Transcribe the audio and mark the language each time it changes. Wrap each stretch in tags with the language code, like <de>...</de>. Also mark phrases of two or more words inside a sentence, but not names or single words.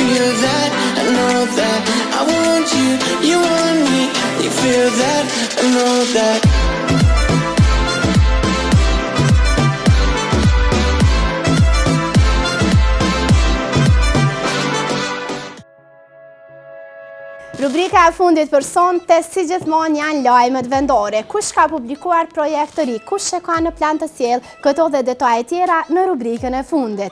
<en>feel that, I know that I want you, you want me. You feel that, I know that.</en> <sq>Rubrika e fundit për sonte si gjithmonë janë lajmet vendore. Kush ka publikuar projekt të ri, kush e ka në plan të sjellë, këto dhe detaje tjera në rubrikën e fundit.</sq>